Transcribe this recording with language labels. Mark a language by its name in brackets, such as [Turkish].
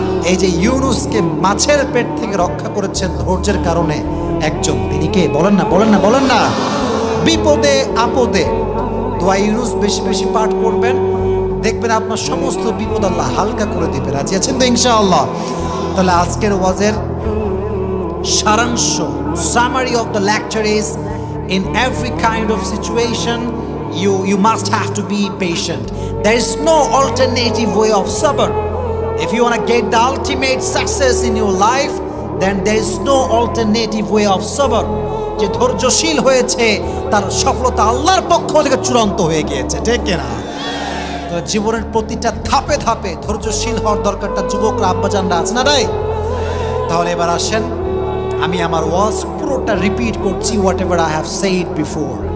[Bangla] এই যে ইউনুসকে মাছের পেট থেকে রক্ষা করেছেন ধৈর্যের কারণে একজন, তিনি কে? বলেন না, বলেন না, বলেন না। বিপদে আপদে দোয়া ইউনুস বেশি বেশি পাঠ করবেন, দেখবেন আপনার সমস্ত বিপদ আল্লাহ হালকা করে দিবে। রাজি আছেন তো ইনশাআল্লাহ? তাহলে আজকের ওয়াজের সারাংশ, [English] Summary of the lecture is, in every kind of situation you must have to be patient. There is no alternative way of sabr. If you want to get the ultimate success in your life, then there is no alternative way of sabr. [Bangla] যে ধৈর্যশীল হয়েছে তার সফলতা আল্লাহর পক্ষ থেকে চূড়ান্ত হয়ে গিয়েছে, ঠিক কিনা? তো জীবনের প্রতিটা ধাপে ধাপে ধৈর্যশীল হওয়ার দরকারটা যুবকরা, আব্বাজানরা আছে না রাই? তাহলে এবার আসেন, আমি আমার ওয়াজ পুরোটা রিপিট করছি, [English] Whatever I have said before.